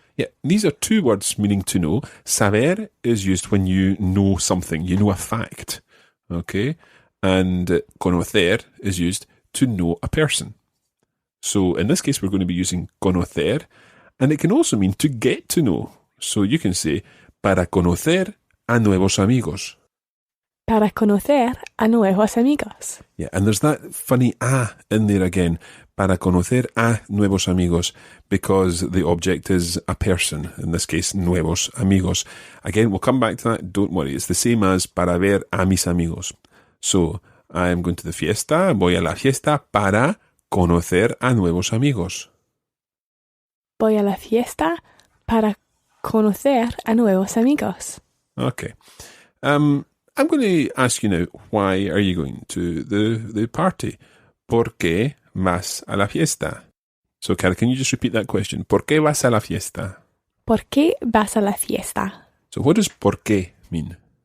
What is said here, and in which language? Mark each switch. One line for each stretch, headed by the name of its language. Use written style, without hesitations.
English: Yeah, these are two words meaning to know. Saber is used when you know something, you know a fact. Okay? And conocer is used to know a person. So in this case, we're going to be using conocer, and it can also mean to get to know. So you can say,
Spanish: para conocer a nuevos amigos. Para conocer a nuevos amigos.
English: Yeah, and there's that funny in there again.
Spanish: Para conocer a nuevos amigos,
English: because the object is a person, in this case, nuevos amigos. Again, we'll come back to that, don't worry. It's the same as para ver a mis amigos. So, I'm going to the fiesta,
Spanish: voy a la fiesta para conocer a nuevos amigos. Voy a la fiesta para conocer a nuevos amigos.
English: Okay. I'm going to ask you now, why are you going to the party?
Spanish: ¿Por qué vas a la fiesta?
English: So, Cara, can you just repeat that question?
Spanish: ¿Por qué vas a la fiesta? ¿Por qué vas a la fiesta?
English: So, what does
Spanish: por qué
English: mean?